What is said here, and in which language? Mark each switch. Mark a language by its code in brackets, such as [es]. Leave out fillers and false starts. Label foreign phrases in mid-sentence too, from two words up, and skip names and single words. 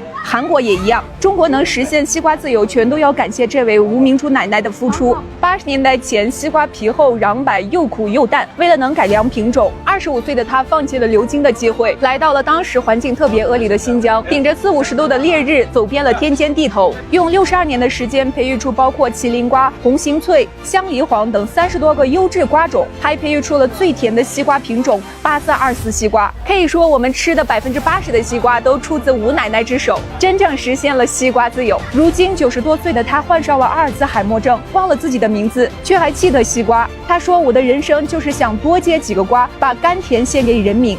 [zh] 韓國也一樣，中國能實現西瓜自由，全都要感謝這位無名豬奶奶的付出。80年代前，西瓜皮厚瓤白，又苦又淡。為了能改良品種，25歲的她放棄了留京的機會，來到了當時環境特別惡劣的新疆，頂着40-50度的烈日，走遍了天尖地頭，用62年的時間培育出包括麒麟瓜、紅心脆、香梨黃等30多個優質瓜種，還培育出了最甜的西瓜品種8424西瓜。可以說，我們吃的80%的西瓜都出自吴奶奶之手，真正實現了西瓜自由。如今90多歲的她患上了阿爾茲海默症，忘了自己的名字，卻還記得西瓜。她說：“我的人生就是想多結幾個瓜，把甘甜獻給人民。”